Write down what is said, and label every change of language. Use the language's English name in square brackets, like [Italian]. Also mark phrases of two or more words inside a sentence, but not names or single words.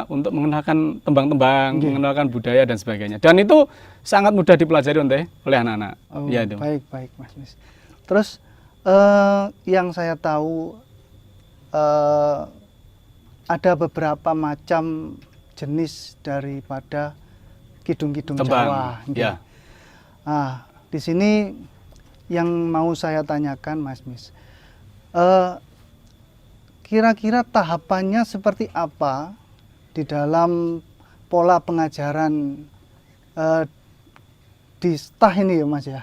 [Indonesian] Untuk mengenalkan tembang-tembang, mengenalkan budaya dan sebagainya. Dan itu sangat mudah dipelajari oleh anak-anak. Oh, Ya, itu. baik Mas Mis. Terus yang saya tahu ada beberapa macam jenis daripada kidung-kidung Tembang, Jawa. ya. Nah, di sini yang mau saya tanyakan Mas Mis, kira-kira tahapannya seperti apa di dalam pola pengajaran di STAH ini ya Mas ya?